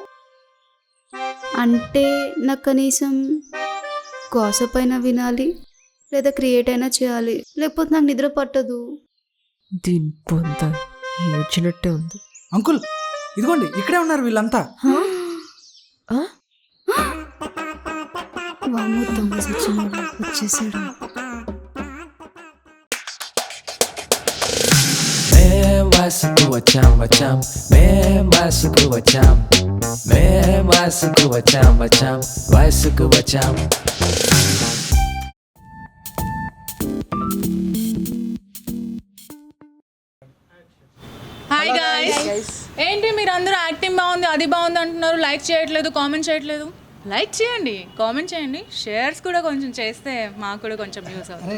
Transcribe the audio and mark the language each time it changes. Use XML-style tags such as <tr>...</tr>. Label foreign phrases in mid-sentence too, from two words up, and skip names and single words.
<te>అంటే నాకు కనీసం గాసిప్ అయినా వినాలి, లేదా క్రియేట్ అయినా చేయాలి, లేకపోతే నాకు నిద్ర పట్టదు. దీని పొంత ఏడ్చినట్టే ఉంది. అంకుల్ ఇదిగోండి ఇక్కడే ఉన్నారు వీళ్ళంతా. వామ్మో, దొంగ సచ్చినోడు వచ్చేసాడు. Masiku wacham wacham, masiku wacham, masiku wacham wacham, masiku wacham.</te> <en>hi guys.</en> <te>ఏంటి మీరు అందరూ యాక్టింగ్ బాగుంది, అది బాగుంది అంటున్నారు, లైక్ చేయట్లేదు, కామెంట్ చేయట్లేదు? లైక్ చేయండి, కామెంట్ చేయండి, షేర్స్ కూడా కొంచెం చేస్తే మాకు కూడా కొంచెం యూస్ అవుతుంది.</te>